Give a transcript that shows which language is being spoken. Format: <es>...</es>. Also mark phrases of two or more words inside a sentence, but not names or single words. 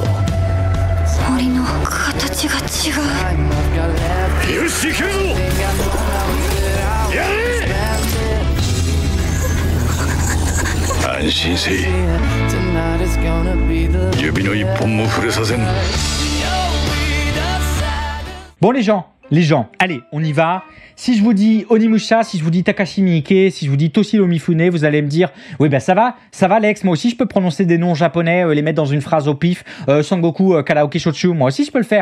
<ja>森の形が違う。よし行けるぞ。やれ。 安心せい。指の一本も触れさせん。</ja> <fr>Bon les gens, allez, on y va. Si je vous dis Onimusha, si je vous dis Takashi Miike, si je vous dis Toshiro Mifune, vous allez me dire « Oui, ben ça va Lex, moi aussi je peux prononcer des noms japonais, les mettre dans une phrase au pif, Sangoku, Karaoke Shochu, moi aussi je peux le faire.</fr>